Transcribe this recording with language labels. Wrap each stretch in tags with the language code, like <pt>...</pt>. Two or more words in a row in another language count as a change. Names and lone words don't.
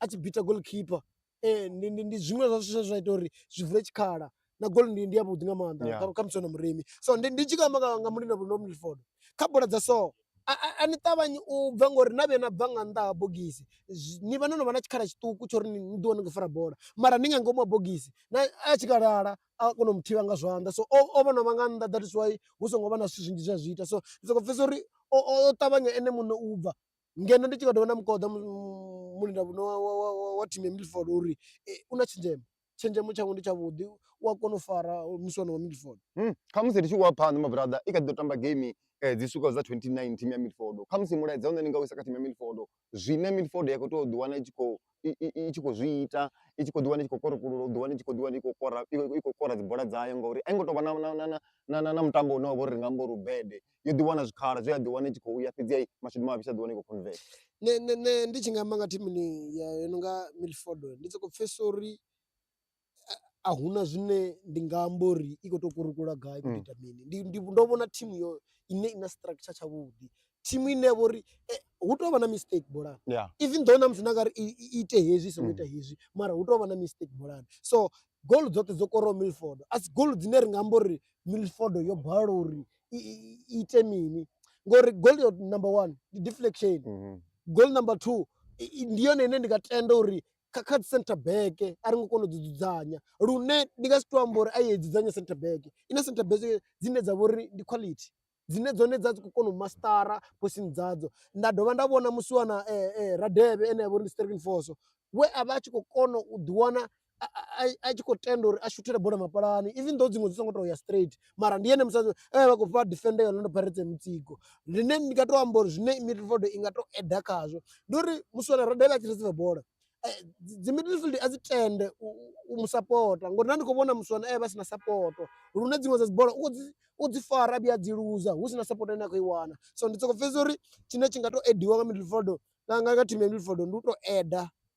<ve>tshi bita goalkeeper ndi zwiṅwe zwa zwithu zwa ita uri zwi vule tshikhala na goal ndi ya vhuḓi nga maanḓa kha musiwana Moremi so ndi tshi khou amba nga mulindi wa Milford kha bola dza so a ni ṱavhanyi u bva ngori na vhuya na bva nga nnḓa ha bogisi ni vha no vha na tshikhala tshiṱuku tsho uri ni ḓi wane ni khou fara bola mara ni nga ngomu ha bogisi na a tshi kalala a kona u mu thivha nga zwanḓa so o vha no vha nga nnḓa</ve> <en>that is why</en> <ve>hu songo vha na zwithu zwinzhi zwa zwi ita so ndi sokou pfesesa uri o ṱavhanya ene muṋe u bva ngeno ndi tshi kha ḓovha na mukoḓa mulinda wa thimu ya Milford uri u na tshenzhemo tshawe ndi tshavhuḓi u a kona u fara musiwana wa Milford kha musi ndi tshi khou phanḓa</ve> <en>my brother</en> <ve>i kha ḓi ḓo tamba game dzi swikaho dza 29 thimu ya Milford kha musi mulaedza une ni nga u isa kha thimu ya Milford zwine Milford ya khou tea u ḓi wana i tshi khou zwi ita i tshi khou ḓi wana i tshi khou korokulula u ḓi wana i tshi khou ḓi wana i khou kora dzi bola dzayo ngauri a i ngo tou vha na mutambo une wa vha uri ri nga amba uri ubede yo ḓi wana zwikhala zwe ya ḓi wana i tshi khou ya fhedziha mashudu mavhi a ḓi wana i khou convert nṋe ndi tshi nga amba nga thimuni yo no nga Milford ndi sokou pfesesa uri a huna zwine ndi nga amba uri i khou tou kurukula gai khou ita mini ndo vhona thimu yo ine ina structure tshavhuḓi thimu ine vha uri hu tou vha na mistake bolani</ve> <en>even though</en> <ve>na musi na nga ri i ite hezwi songo ita hezwi mara hu tou vha na mistake bolani so goal dzoṱhe dzo korowa Milford a si goal dzine ri nga amba uri Milford yo bala uri i ite mini ngori goal yo number 1 ndi deflection</ve> <en>goal number</en> <ve>2 ndi yone ine ndi nga tenda uri kha</ve> <en>center back</en> <ve>a ri ngo kona u dzi dzudzanya lune ndi nga si tou amba uri a ye dzudzanya</ve> <en>center back</en> <ve>ina</ve> <en>center back</en> <ve>dzine dza vha uri ndi quality dzine dzone dza dzi khou kona u mastara posini dzadzo nda dovha nda vhona musiwana Radebe ene a vha uri ndi</ve> <en>striking force</en> <ve>we a vha a tshi khou kona u ḓi wana a tshi khou tenda uri a shuthele bola mapalani</ve> <en>even though</en> <ve>dziṅwe dzi songo tou ya straight mara ndi ene musadzi vha khou fha defender ya Orlando Pirates mutsiko line ndi nga tou amba uri zwine Milford i nga tou eda khazwo ndi uri musiwana Radebe a tshi receive bola dzi midfield a dzi tende u musapota ngori na ndi khou vhona musiwana vha sina sapoto lune dziṅwe dza dzi bola u dzi fara a vhuya a dzi luza hu sina sapoto ine a khou i wana so ndi sokou pfesesa uri tshine tshi nga tou ediwa nga Milford nga thimu ya Milford ndi u tou eda</ve>